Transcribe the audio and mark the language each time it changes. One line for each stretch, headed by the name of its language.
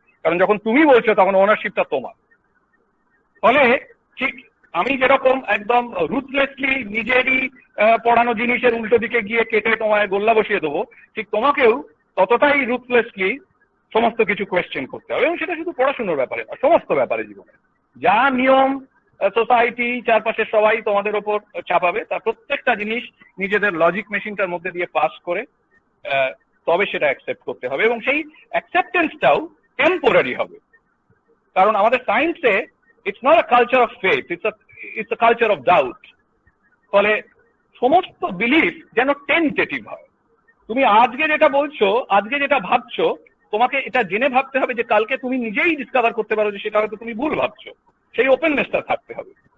Bangla: কারণ যখন তুমি বলছো তখন ওনারশিপটা তোমার। ফলে ঠিক আমি যেরকম একদম রুথলেসলি নিজেরই পড়ানো জিনিসের উল্টো দিকে গিয়ে কেটে তোমায় গোল্লা বসিয়ে দেবো, ঠিক তোমাকেও ততটাই রুথলেসলি সমস্ত কিছু কোয়েশ্চেন করতে হবে। এবং সেটা শুধু পড়াশোনার ব্যাপারে না, সমস্ত ব্যাপারে জীবনে যা নিয়ম সোসাইটি চারপাশের সবাই তোমাদের ওপর চাপাবে, তার প্রত্যেকটা জিনিস নিজেদের লজিক মেশিনটার মধ্যে দিয়ে পাস করে তবে সেটা অ্যাকসেপ্ট করতে হবে। এবং সেই অ্যাকসেপ্টেন্সটাও টেম্পোরারি হবে, কারণ আমাদের সায়েন্সে
English: it's not a culture of faith, it's a culture of doubt.
Bangla: ফলে সমস্ত বিলিফ যেন টেন্টেটিভ হয়। তুমি আজকে যেটা বলছো, আজকে যেটা ভাবছো, তোমাকে এটা জেনে ভাবতে হবে যে কালকে তুমি নিজেই ডিসকভার করতে পারো যে সেটা হয়তো তুমি ভুল ভাবছো। সেই ওপেননেসটা থাকতে হবে।